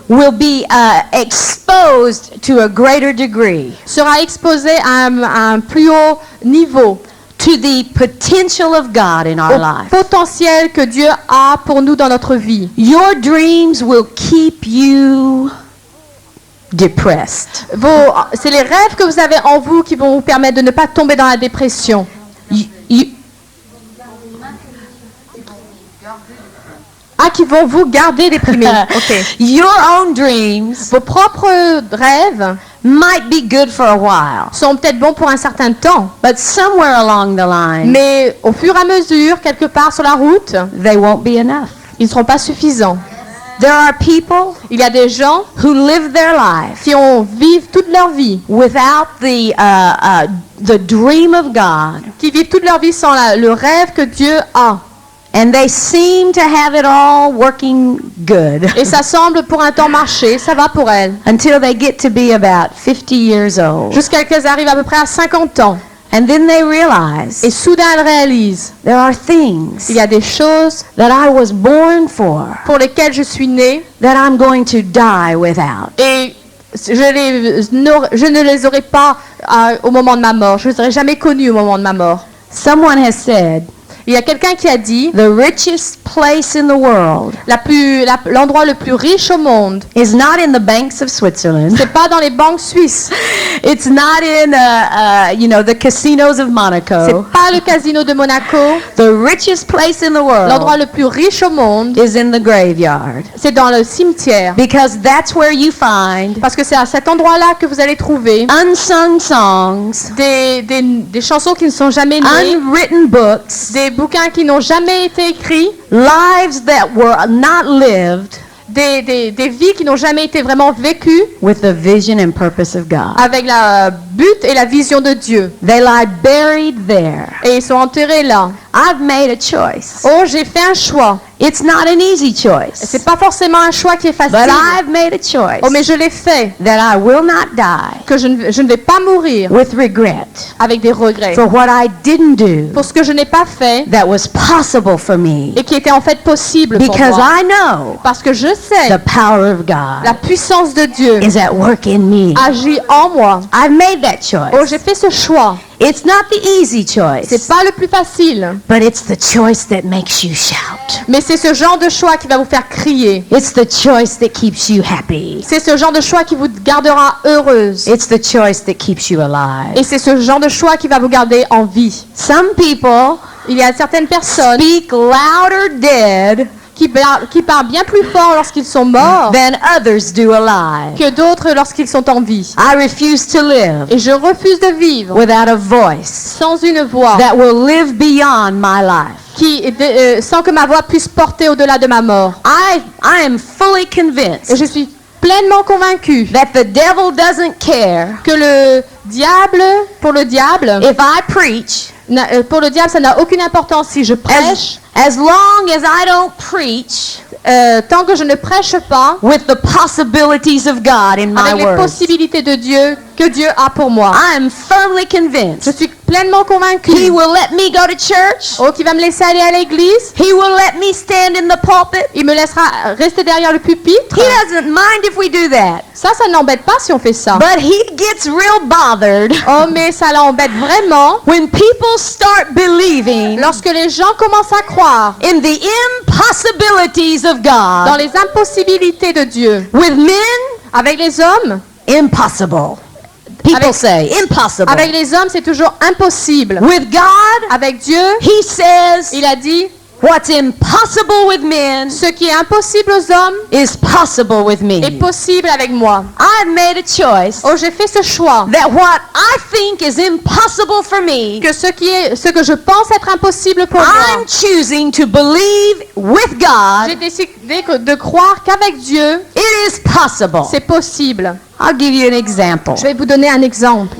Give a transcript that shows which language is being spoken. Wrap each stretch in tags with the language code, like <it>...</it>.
<en>will be exposed to a greater degree</en> <fr>sera exposée à un plus haut niveau</fr> <en>to the potential of God in our</en> <fr>au</fr> <en>life.</en> <fr>potentiel que Dieu a pour nous dans notre vie.</fr> <en>Your dreams will keep you depressed.</en> <fr>C'est les rêves que vous avez en vous qui vont vous permettre de ne pas tomber dans la dépression. Qui vont vous garder déprimé.</fr> <en>Okay. Your own dreams</en> <fr>Vos propres rêves</fr> <en>might be good for a while,</en> <fr>sont peut-être bons pour un certain temps,</fr> <en>but somewhere along the line,</en> <fr>mais au fur et à mesure, quelque part sur la route,</fr> <en>they won't be enough.</en> <fr>ils ne seront pas suffisants.</fr> <en>There are people</en> <fr>Il y a des gens</fr> <en>who live their life</en> <fr>qui vivent toute leur vie,</fr> <en>without the dream of God,</en> <fr>qui vivent toute leur vie sans le rêve que Dieu a.</fr> <en>and they seem to have it all working good</en> <fr>Et ça semble pour un temps marcher, ça va pour elles,</fr> <en>until they get to be about 50 years old.</en> <fr>jusqu'à qu'elles arrivent à peu près à 50 ans.</fr> <en>And then they realize</en> <fr>Et soudain elles réalisent,</fr> <en>there are things</en> <fr>il y a des choses</fr> <en>that I was born for</en> <fr>pour lesquelles je suis née</fr> <en>that I'm going to die without.</en> <fr>et je ne les aurai pas au moment de ma mort. Je ne les aurai jamais connues au moment de ma mort.</fr> <en>Someone has said,</en> <fr>Il y a quelqu'un qui a dit,</fr> <en>the richest place in the world</en> <fr>l'endroit le plus riche au monde,</fr> <en>is not in the banks of Switzerland.</en> <fr>c'est pas dans les banques suisses,</fr> <en>It's not in, the casinos of</en> <fr>c'est</fr> <en>Monaco.</en> <fr>pas le casino de Monaco.</fr> <en>The richest place in the</en> <fr>L'endroit</fr> <en>world</en> <fr>le plus riche au monde,</fr> <en>is in the graveyard,</en> <fr>c'est dans le cimetière.</fr> <en>because that's where you find</en> <fr>Parce que c'est à cet endroit-là que vous allez trouver</fr> <en>unsung songs,</en> <fr>des chansons qui ne sont jamais nées,</fr> <en>unwritten books,</en> <fr>des bouquins qui n'ont jamais été écrits,</fr> <en>lives that were not lived</en> <fr>des vies qui n'ont jamais été vraiment vécues</fr> <en>with the vision and purpose of God.</en> <fr>avec la but et la vision de Dieu.</fr> <en>They lie buried there.</en> <fr>Et ils sont enterrés là.</fr> <en>I've made a choice.</en> <fr>Oh, j'ai fait un choix.</fr> <en>It's not an easy choice,</en> <fr>C'est pas forcément un choix qui est facile.</fr> <en>but I've made a choice</en> <fr>Oh, mais je l'ai fait.</fr> <en>that I will not die</en> <fr>Que je ne vais pas mourir</fr> <en>with regret</en> <fr>avec des regrets.</fr> <en>for what I didn't do</en> <fr>Pour ce que je n'ai pas fait</fr> <en>that was possible for me,</en> <fr>et qui était en fait possible pour</fr> <en>because</en> <fr>moi.</fr> <en>I know</en> <fr>Parce que je sais</fr> <en>the power of</en> <fr>la</fr> <en>God</en> <fr>puissance de Dieu</fr> <en>is at work in me.</en> <fr>agit en moi.</fr> <en>I've made that Oh, choice.</en> <fr>j'ai fait ce choix.</fr> <en>It's not the easy choice,</en> <fr>C'est pas le plus facile,</fr> <en>but it's the choice that makes you shout.</en> <fr>mais c'est ce genre de choix qui va vous faire crier.</fr> <en>It's the choice that keeps you happy.</en> <fr>C'est ce genre de choix qui vous gardera heureuse.</fr> <en>It's the choice that keeps you alive.</en> <fr>Et c'est ce genre de choix qui va vous garder en vie.</fr> <en>Some people</en> <fr>Il y a certaines personnes</fr> <en>speak louder dead</en> <fr>qui parlent bien plus fort lorsqu'ils sont morts</fr> <en>than others do alive.</en> <fr>que d'autres lorsqu'ils sont en vie.</fr> <en>I refuse to live</en> <fr>Et je refuse de vivre</fr> <en>without a voice</en> <fr>sans une voix</fr> <en>that will live beyond my life.</en> <fr>sans que ma voix puisse porter au-delà de ma mort.</fr> <en>I am fully</en> <fr>Et</fr> <en>convinced</en> <fr>je suis pleinement convaincue</fr> <en>that the devil doesn't care</en> <fr>que pour le diable,</fr> <en>if I preach</en> <fr>ça n'a aucune importance si je prêche,</fr> <en>as long as I don't preach</en> <fr>tant que je ne prêche pas</fr> <en>with the possibilities of God in my</en> <fr>avec les</fr> <en>words.</en> <fr>possibilités de Dieu que Dieu a pour moi.</fr> <en>I am firmly</en> <fr>Je</fr> <en>convinced</en> <fr>suis pleinement</fr> <en>He</en> <fr>convaincue.</fr> <en>will let me go to church.</en> <fr>Qui va me laisser aller à l'église.</fr> <en>He will let me stand in the pulpit.</en> <fr>Il me laissera rester derrière le pupitre.</fr> <en>He doesn't mind if we do that.</en> <fr>Ça n'embête pas si on fait ça.</fr> <en>But he gets real bothered</en> <fr>Oh, mais ça l'embête vraiment</fr> <en>when people start believing</en> <fr>lorsque les gens commencent à croire</fr> <en>in the impossibilities of God.</en> <fr>dans les impossibilités de Dieu.</fr> <en>With men,</en> <fr>Avec les hommes,</fr> <en>impossible. People say impossible.</en> <fr>avec les hommes, c'est toujours impossible.</fr> <en>With God,</en> <fr>Avec Dieu,</fr> <en>he says</en> <fr>il a dit,</fr> <en>what's impossible with men</en> <fr>ce qui est impossible aux hommes</fr> <en>is possible with me.</en> <fr>est possible avec moi.</fr> <en>I've made a choice</en> <fr>Oh, j'ai fait ce choix</fr> <en>that what I think is impossible for me,</en> <fr>que ce que je pense être impossible pour moi,</fr> <en>I'm choosing to believe with</en> <fr>j'ai</fr> <en>God</en> <fr>décidé de croire qu'avec Dieu,</fr> <en>it is possible.</en> <fr>c'est possible.</fr> <en>I'll give you an example.</en> <fr>Je vais vous donner un exemple.</fr>